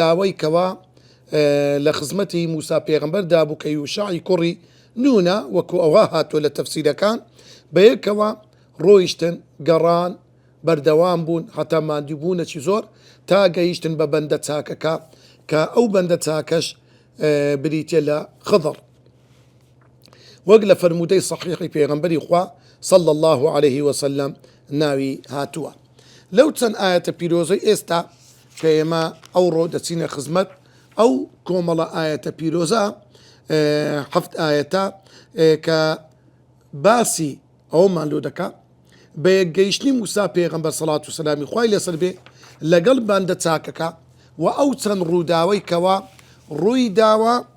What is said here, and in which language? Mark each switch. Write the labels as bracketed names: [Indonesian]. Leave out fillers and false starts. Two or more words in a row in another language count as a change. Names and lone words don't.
[Central Kurdish] لاوەی کەوا لە خزمەتی موسا پێغەمبەر دابوو کە یوشعی کوڕی نونە وەکو ئەوها هاتووە لە تەفسیرەکان بەیەکەوە ڕۆیشتن گەڕان بەردەوام بوون هەتا ماندووبوونەکی زۆر تا گەیشتن بە بەندە چاکەکە کە ئەو بەندە چاکەش بریتە لە خضر وەک لە فەرموودەی سەحیحی پێغەمبەری خوا [Arabic] صلى الله عليه وسلم [Central Kurdish] ناوی هاتووە. لەو چەند ئاەتە پیرۆزەی ئێستا کە ئێمە ئەوڕۆ دەچینە خزمەت ئەو کۆمەڵە ئاەتە پیرۆزە 7 ئاەتە کە باسی ئەومان لۆ دەکا بە یەکگەیشتنی موسا پێغەمبەر سەڵات و سەلامی خوای لەسەر بێ لەگەڵ بەندە چاکەکە و ئەو چەند ڕووداوەی کەوا ڕووی داوە